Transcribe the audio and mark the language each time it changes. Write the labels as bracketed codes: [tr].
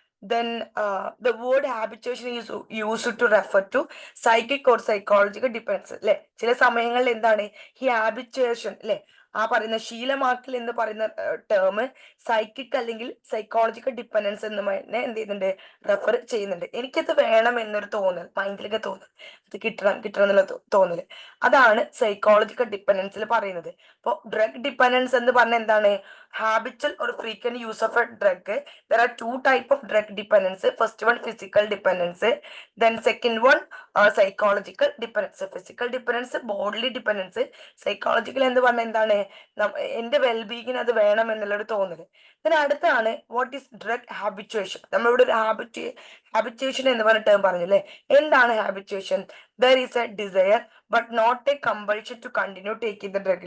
[en] Then the word habituation is used to refer to psychic or psychological dependence. [ml] അല്ലെ ചില സമയങ്ങളിൽ എന്താണ് ഈ ഹാബിറ്റുവേഷൻ അല്ലെ ആ പറയുന്ന ശീലമാക്കൽ എന്ന് പറയുന്ന ടേം സൈക്കിക് അല്ലെങ്കിൽ സൈക്കോളജിക്കൽ ഡിപ്പെൻഡൻസ് എന്ന് എന്ത് ചെയ്യുന്നുണ്ട് റെഫർ ചെയ്യുന്നുണ്ട്. എനിക്കത് വേണം എന്നൊരു തോന്നൽ മൈൻഡിലൊക്കെ തോന്നൽ അത് കിട്ടണം എന്നുള്ള തോന്നല് അതാണ് സൈക്കോളജിക്കൽ ഡിപ്പെൻഡൻസിൽ പറയുന്നത്. അപ്പോൾ ഡ്രഗ് ഡിപ്പെൻഡൻസ് എന്ന് പറഞ്ഞ എന്താണ് [en] habitual or frequent use of a drug. There are two type of drug dependence. First one physical dependence, then second one psychological dependence. Physical dependence bodily dependence, psychological [ml] എന്ന് പറഞ്ഞാൽ എന്താണ് എന്റെ വെൽബീയിങ്ങിന് അത് വേണം എന്നുള്ളൊരു തോന്നല്. പിന്നെ അടുത്താണ് വാട്ട് ഈസ് ഡ്രഗ് ഹാബിറ്റുവേഷൻ. നമ്മളിവിടെ ഒരു ഹാബിറ്റുവേഷൻ എന്ന് പറഞ്ഞ ടേം പറഞ്ഞില്ലേ. എന്താണ് ഹാബിറ്റുവേഷൻ? [en] There is a desire but not a compulsion to continue taking the drug.